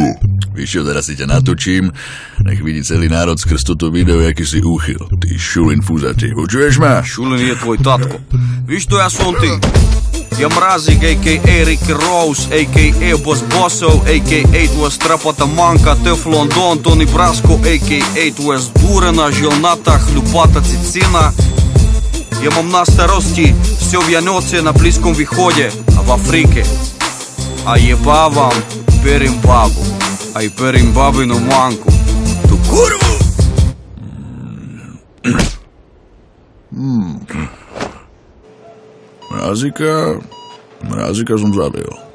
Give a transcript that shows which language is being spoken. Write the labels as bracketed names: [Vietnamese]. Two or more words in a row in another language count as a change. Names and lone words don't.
[Slovak] Víš čo, teraz si ťa natočím, nech vidí celý národ skrz toto video, jaký si úchyl. Ty šulin fúzatý, počuješ ma? Šulin je tvoj tatko. Víš to, ja som ty. Ja Mrazik, a.k.a. Ricky Rose, a.k.a. Boss Bossov, a.k.a. [Bulgarian] твоя страпата манка, Тефлон Дон, Тони Браско, [Slovak] a.k.a. [Bulgarian] твоя здурена, жилната, хлюпата цицина. [Slovak] Я mám na starosti все Vianoce na Blízkom východe a v Afrike. A jebávam, perím babu, aj perím babinu manku. Tu kurvu! Mrázika som zabil.